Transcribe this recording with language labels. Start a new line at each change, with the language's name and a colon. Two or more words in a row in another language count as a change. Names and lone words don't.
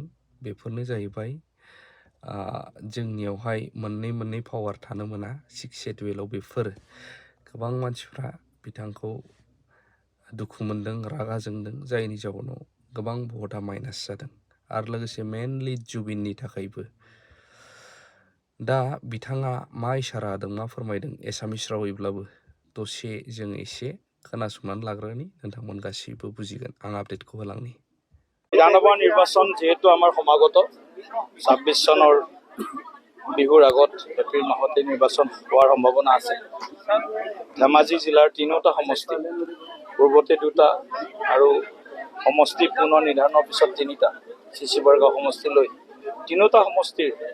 Bodo: बेफोरनो जाहैबाय जोंनियावहाय मोननै पावार थानो मोना 6 शेड्युलाव बेफोर गोबां मानसिफ्रा बिथांखौ दुखु मोनदों रागा जोंदों जायनि जाउनाव गोबां भटआ माइनास जादों आरो लोगोसे मेनलि जुबिननि थाखायबो दा बिथाङा मा इसारा होदों मा फोरमायदों एसामिस रावैब्लाबो दसे जों एसे खोनासंनानै लाग्रोनि नोंथांमोन गासैबो बुजिगोन आं आपडेटखौ होलांनि।
Assamese: বিধানসভা নিৰ্বাচন যেহেতু আমাৰ সমাগত ২৬ চনৰ বিহুৰ আগত এপ্ৰিল মাহতে নিৰ্বাচন হোৱাৰ সম্ভাৱনা আছে। ধেমাজি জিলাৰ ৩টা সমষ্টি পূৰ্বতে 2টা আৰু সমষ্টি পুনৰ নিৰ্ধাৰণৰ পিছত 3টা চিচি বৰগাঁও সমষ্টিলৈ 3টা সমষ্টিৰ